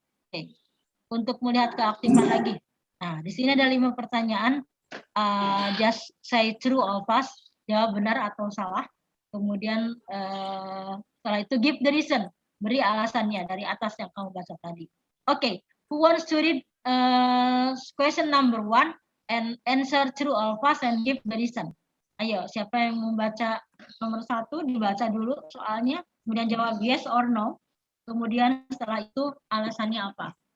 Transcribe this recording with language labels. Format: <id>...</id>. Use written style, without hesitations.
<id>Oke. Untuk melihat keaktifan lagi. Nah, di sini ada 5 pertanyaan.</id> <en>Just say true or false,</en> <id>jawab benar atau salah. Kemudian setelah itu</id> <en>give the reason,</en> <id>beri alasannya dari atas yang kamu baca tadi.</id> <en>Oke, who wants to read question number 1 and answer true or false and give the reason?</en> <id>Ayo, siapa yang membaca nomor 1, dibaca dulu soalnya, kemudian jawab</id> <en>yes or no.</en> <id>Kemudian setelah itu alasannya apa?</id>